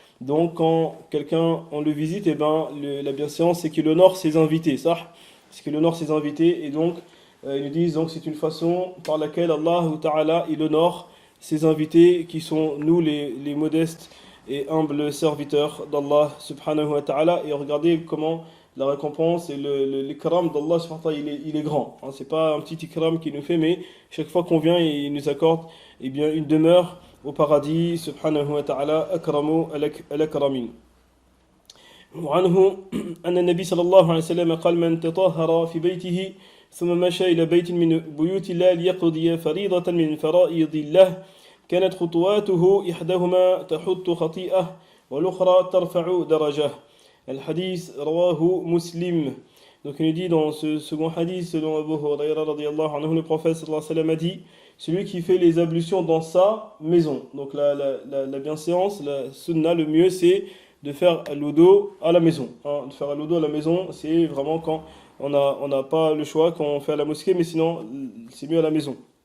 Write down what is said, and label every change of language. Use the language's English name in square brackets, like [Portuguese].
[French] Donc quand quelqu'un, on le visite, eh ben, la bienséance, c'est qu'il honore ses invités, ça, c'est qu'il honore ses invités, et donc ils nous disent, donc c'est une façon par laquelle Allah Ta'ala, il honore ses invités qui sont nous les modestes et humbles serviteurs d'Allah subhanahu wa ta'ala. Et regardez comment la récompense et l'ikram d'Allah subhanahu wa ta'ala, il est grand, hein, c'est pas un petit ikram qu'il nous fait, mais chaque fois qu'on vient il nous accorde, eh bien, une demeure au paradis subhanahu wa ta'ala. [Arabic] Akramu al-akramin. وعنه أن النبي صلى الله عليه وسلم قال: من تطهر في بيته ثم مشى إلى بيت من بيوت الله ليقضي فريضة من فرائض الله كانت خطواته إحداهما تحط خطيئة والأخرى ترفع درجة. الحديث رواه مسلم. [French] Donc il nous dit dans ce second hadith, selon Abu Huraira radiyallahu anhu, le prophète sallallahu alayhi wa sallam a dit: celui qui fait les ablutions dans sa maison. Donc la bienséance, la sunna, le mieux c'est de faire l'udu à la maison, hein. De faire l'udu à la maison, c'est vraiment quand on n'a pas le choix, quand on fait à la mosquée, mais sinon c'est mieux à la maison.